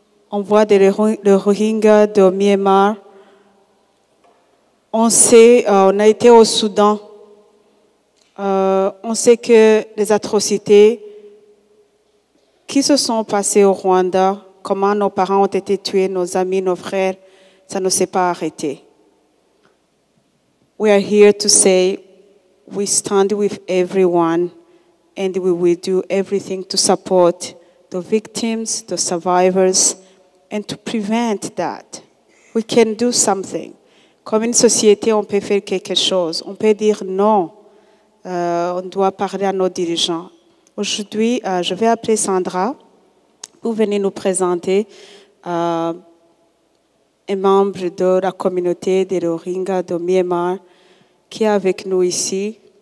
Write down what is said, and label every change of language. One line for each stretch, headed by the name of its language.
French: On voit les Rohingyas de Myanmar. On sait, on a été au Soudan. On sait que les atrocités qui se sont passées au Rwanda, comment nos parents ont été tués, nos amis, nos frères, ça ne s'est pas arrêté.
English: We are here to say we stand with everyone and we will do everything to support the victims, the survivors, and to prevent that. We can do something.
French: Comme une société, on peut faire quelque chose. On peut dire non. On doit parler à nos dirigeants. Aujourd'hui, je vais appeler Sandra pour venir nous présenter un membre de la communauté des Rohingyas de Myanmar qui est avec nous ici.